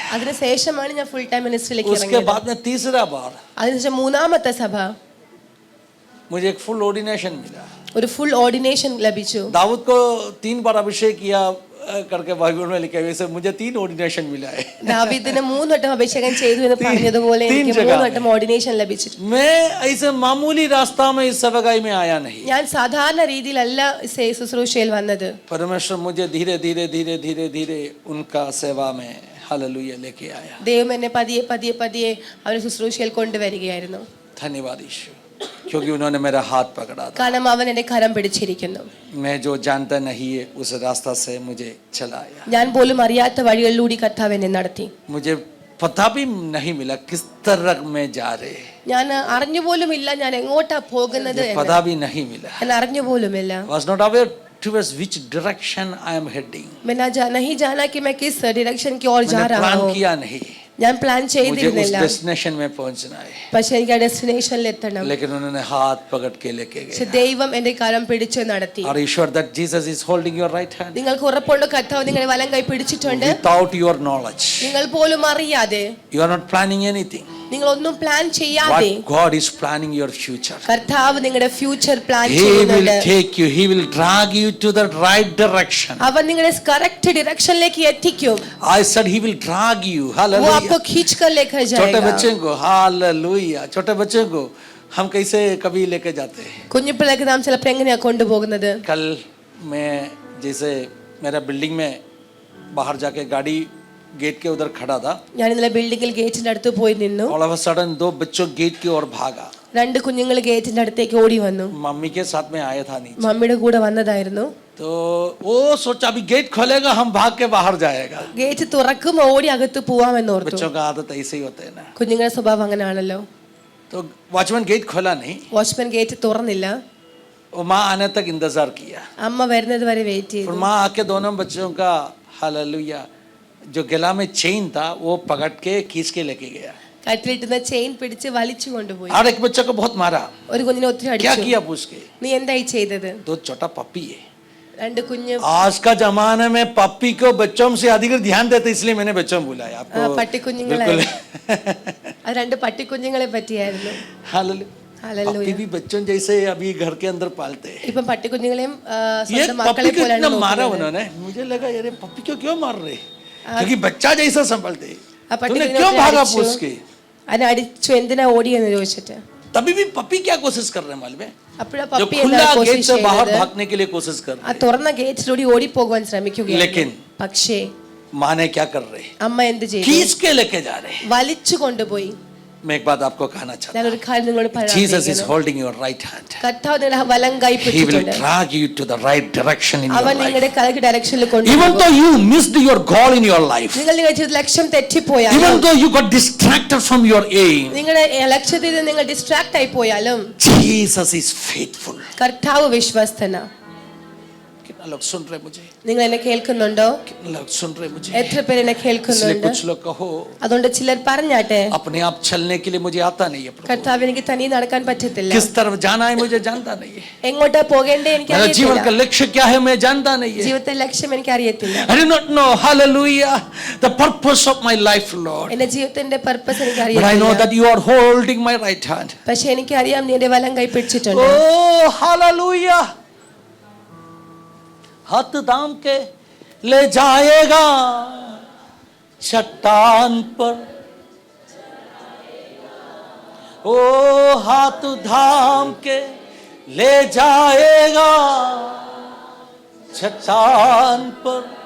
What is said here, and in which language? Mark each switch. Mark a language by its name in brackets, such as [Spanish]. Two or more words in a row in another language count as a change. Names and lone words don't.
[Malayalam] അതിന് ശേഷമാണ് ഞാൻ [English] full time ministry [Hindi] उसके [Malayalam] ഇറങ്ങിയത്. [Hindi] बाद में तीसरा बार [Malayalam] അതിനുശേഷം മൂന്നാമത്തെ സഭ [Hindi] मुझे एक [English] full ordination [Hindi] मिला। [Malayalam] ഒരു [English] full ordination [Malayalam] ലഭിച്ചു. [Hindi] दाऊद को 3 बार अभिषेक किया करके बाइबल में लिखा है, वैसे मुझे 3 ऑर्डिनेशन मिला है। [Malayalam] ദാവീദിന് 3 വട്ടം അഭിഷേകം ചെയ്തു എന്ന് പറഞ്ഞതുപോലെ എനിക്ക് 3 വട്ടം ഓർഡിനേഷൻ ലഭിച്ചു. [Hindi] मैं ऐसे मामूली रास्ता में इस सेवकाई में आया नहीं, [Malayalam] ഞാൻ സാധാരണ രീതിയിലല്ല ശുശ്രൂഷയിൽ വന്നത്. [Hindi] परमेश्वर मुझे धीरे धीरे धीरे धीरे धीरे उनका सेवा में हालेलुया लेके आया। [Malayalam] ദൈവം എന്നെ പതിയെ പതിയെ പതിയെ അവരെ ശുശ്രൂഷയിൽ കൊണ്ടുവരികയായിരുന്നു. [Hindi] धन्यवाद यीशु, क्योंकि उन्होंने मेरा हाथ पकड़ा था। [Malayalam] കാരണം അവൻ എന്നെ കരം പിടിച്ചിരിക്കുന്നു. [Hindi] मैं जो जानता नहीं है उस रास्ता से मुझे चलाया, [Malayalam] ഞാൻ പോലും അറിയാത്ത വഴികളിലൂടെ കർത്താവ് എന്നെ നടത്തി. [Hindi] मुझे पता भी नहीं मिला किस तरह में जा रहे, [Malayalam] ഞാൻ അറിഞ്ഞു പോലുമില്ല ഞാൻ എങ്ങോട്ടാ പോകുന്നത് എന്ന്. [Hindi] पता भी नहीं मिला, [Malayalam] ഞാൻ അറിഞ്ഞു പോലുമില്ല. [English] was not aware towards which direction I am heading. [Hindi] नहीं जाना कि मैं किस डायरेक्शन की ओर जा मैंने रहा प्लान हूँ. किया नहीं. [Malayalam] ഞാൻ പ്ലാൻ [Hindi] मुझे उस [Malayalam] ചെയ്തിരുന്നില്ല. [Hindi] डेस्टिनेशन में पहुंचना है. [Malayalam] പക്ഷെ എനിക്ക് ആ ഡെസ്റ്റിനേഷനിൽ എത്തണം. [Hindi] लेकिन उन्होंने हाथ पकड़ के लेके [Malayalam] പക്ഷെ [Hindi] गए. [Malayalam] ദൈവം എന്റെ കരം പിടിച്ചു നടത്തി. [English] Are you sure that Jesus is holding your right hand? [Malayalam] നിങ്ങൾക്ക് ഉറപ്പുണ്ട് കർത്താവ് നിങ്ങളുടെ വലം കൈ പിടിച്ചിട്ടുണ്ട്. [English] Without your knowledge. [Malayalam] നിങ്ങൾ പോലും അറിയാതെ, [English] You are not planning anything. [Malayalam] നിങ്ങൾ ഒന്നും പ്ലാൻ ചെയ്യാതെ, [English] What God is planning your future. [Malayalam] കർത്താവ് നിങ്ങളുടെ [English] future plan He will [Malayalam] ചെയ്യുന്നുണ്ട്. [English] take you. He will drag you to the right direction. [Malayalam] അവൻ നിങ്ങളെ [English] correct direction [Malayalam] എത്തിക്കും. [English] I said He will drag you. [Hindi] वो [English] Hallelujah. [Hindi] आपको खींच कर लेकर छोटे जाएगा. बच्चे को हालेलुया. छोटे बच्चे को हम कैसे कभी लेके जाते हैं. [Malayalam] കുഞ്ഞു പിള്ളേർക്ക് നാം ചിലപ്പോൾ എങ്ങനെയാ കൊണ്ടുപോകുന്നത്? [Hindi] कल मैं जैसे मेरा बिल्डिंग में बाहर जाके गाड़ी गेट के उधर खड़ा था. [Malayalam] ഞാൻ ഇന്നലെ ബിൽഡിംഗിൽ ഗേറ്റിന്റെ അടുത്ത് പോയി നിന്നു. [English] All of a sudden [Hindi] दो बच्चों गेट की ओर भागा. [Malayalam] രണ്ട് കുഞ്ഞുങ്ങൾ ഗേറ്റിന്റെ അടുത്തേക്ക് ഓടി വന്നു. [Hindi] मम्मी के साथ में आया था नीचे. [Malayalam] മമ്മിയുടെ കൂടെ വന്നതായിരുന്നു. [Hindi] तो वो सोचा अभी गेट खोलेगा हम भाग के बाहर जाएगा. [Malayalam] ഗേറ്റ് തുറക്കും ഓടി അകത്ത് പോവാമെന്ന് ഓർത്തു. [Hindi] बच्चों का आदत ऐसे ही होता है ना. [Malayalam] കുഞ്ഞുങ്ങളുടെ സ്വഭാവം അങ്ങനെയാണല്ലോ. [Hindi] तो वॉचमैन गेट खोला नहीं. [Malayalam] വാച്ച്മാൻ ഗേറ്റ് തുറന്നില്ല. [Hindi] वो माँ आने तक इंतजार किया. [Malayalam] അമ്മ വരുന്നത് വരെ വെയിറ്റ് ചെയ്തു. [Hindi] फिर माँ आके दोनों बच्चों का हालेलुया जो गला में चेन था वो पकड़ के खींच के लेके गया. [Malayalam] കട്ടിലിട്ടുന്ന ചെയിൻ പിടിച്ച് വലിച്ചു കൊണ്ടുപോയി. [Hindi] और एक बच्चे को बहुत मारा. [Malayalam] ഒരു കുഞ്ഞിനെ ഒത്തിരി [Hindi] क्या [Malayalam] അടിച്ചു. [Hindi] किया पूछ के. [Malayalam] നീ എന്തായി ചെയ്തത്? [Hindi] दो छोटा पप्पी है. [Malayalam] രണ്ട് കുഞ്ഞ് [Hindi] आज का जमाने में पप्पी को बच्चों से अधिक ध्यान देते इसलिए मैंने बच्चों बुलाया आपको. [Malayalam] പട്ടിക്കുഞ്ഞുങ്ങളെ, അത് രണ്ട് പട്ടിക്കുഞ്ഞുങ്ങളെ പറ്റിയായിരുന്നു. [Hindi] हालेलुया. [Malayalam] ഹല്ലേലൂയ. [Hindi] पप्पी भी बच्चों जैसे अभी घर के अंदर पालते हैं. [Malayalam] ഇപ്പം പട്ടിക്കുഞ്ഞുങ്ങളെയും [Hindi] ये [Malayalam] സ്വന്തം [Hindi] पप्पी [Malayalam] മക്കളെ [Hindi] को [Malayalam] പോലെയാണ് [Hindi] इतना मारा [Malayalam] നോക്കുന്നത്. [Hindi] उन्होंने. मुझे लगा यार पप्पी को क्यों मार रहे. क्योंकि बच्चा जैसा संभलते. [Malayalam] ആ [Hindi] तूने [Malayalam] പട്ടിക്കുഞ്ഞിനെ [Hindi] क्यों भागा [Malayalam] അടിച്ചു. [Hindi] पूछ के. [Malayalam] അതിനെ അടിച്ചു എന്തിനാ ഓടിയെന്ന് ചോദിച്ചിട്ട്. [Hindi] तभी भी पप्पी क्या कोशिश कर रहे हैं मालूम है. [Malayalam] അപ്പോഴാ [Hindi] जो [Malayalam] പപ്പി [Hindi] खुला [Malayalam] എന്താ [Hindi] गेट से बाहर [Malayalam] കോശിച്ചത്? [Hindi] भागने के लिए कोशिश कर [Malayalam] ആ [Hindi] रहे [Malayalam] തുറന്ന ഗേറ്റിലൂടെ ഓടിപ്പോകാൻ ശ്രമിക്കുകയാണ്. [Hindi] लेकिन [Malayalam] പക്ഷേ [Hindi] हैं. माँ ने क्या कर रहे हैं. [Malayalam] അമ്മ എന്ത് ചെയ്തു? [Hindi] खींच के लेके जा रहे हैं. [Malayalam] വലിച്ചു കൊണ്ടുപോയി. [Hindi] मैं एक बात आपको कहना चाहता [Malayalam] ഞാൻ ഒരു കാര്യം നിങ്ങളോട് [Hindi] हूँ. [English] Jesus is [Malayalam] പറയാം. [English] holding your right hand. [Malayalam] കർത്താവ് നിങ്ങളുടെ വലം കൈ [English] He will [Malayalam] പിടിച്ചിട്ടുണ്ട്. [English] drag you to the right direction in your [Malayalam] അവൻ [English] life. [Malayalam] നിങ്ങളുടെ [English] correct direction Even [Malayalam] കൊണ്ടുപോകും. [English] though you missed your goal in your life. [Malayalam] നിങ്ങൾ നിങ്ങളുടെ ജീവിതത്തിൽ ലക്ഷ്യം തെറ്റിപ്പോയാലും, [English] Even though you got distracted from your aim. [Malayalam] നിങ്ങളുടെ ലക്ഷ്യത്തിൽ നിന്ന് നിങ്ങൾ ഡിസ്ട്രാക്ട് ആയി പോയാലും, [English] Jesus is faithful. [Malayalam] കർത്താവ് വിശ്വസ്തനാ. [Hindi] कितना लोग सुन रहे मुझे. [Malayalam] നിങ്ങൾ എന്നെ കേൾക്കുന്നുണ്ടോ? [Hindi] कितना लोग सुन रहे मुझे. [Malayalam] എത്ര പേര് എന്നെ [Hindi] इसलिए [Malayalam] കേൾക്കുന്നുണ്ട്? [Hindi] कुछ लोग कहो [Malayalam] അതുകൊണ്ട് ചിലർ പറഞ്ഞാട്ടെ, [Hindi] अपने आप चलने के लिए मुझे आता नहीं है प्रभु. [Malayalam] കർത്താവ് എനിക്ക് തനിയെ നടക്കാൻ പറ്റത്തില്ല. [Hindi] किस तरफ जाना है मुझे जानता नहीं है. [Malayalam] എങ്ങോട്ടാ പോകേണ്ടേ എനിക്ക് [Hindi] मेरा जीवन का [Malayalam] അറിയത്തില്ല. [Hindi] लक्ष्य क्या है मैं जानता नहीं है. [Malayalam] ജീവിതത്തെ ലക്ഷ്യം എനിക്ക് അറിയത്തില്ല. [English] I do not know, hallelujah, the purpose of my life, Lord. [Malayalam] എന്റെ ജീവിതത്തിന്റെ പർപ്പസ് എനിക്ക് [English] But I know [Malayalam] അറിയത്തില്ല. [English] that you are holding my right hand. [Malayalam] പക്ഷെ എനിക്കറിയാം നീ എന്റെ വലം കൈ പിടിച്ചിട്ടുണ്ട്. [English] Oh, hallelujah. [Hindi] हाथ दाम के ले जाएगा चट्टान पर. ओ हाथ थाम के ले जाएगा चट्टान पर.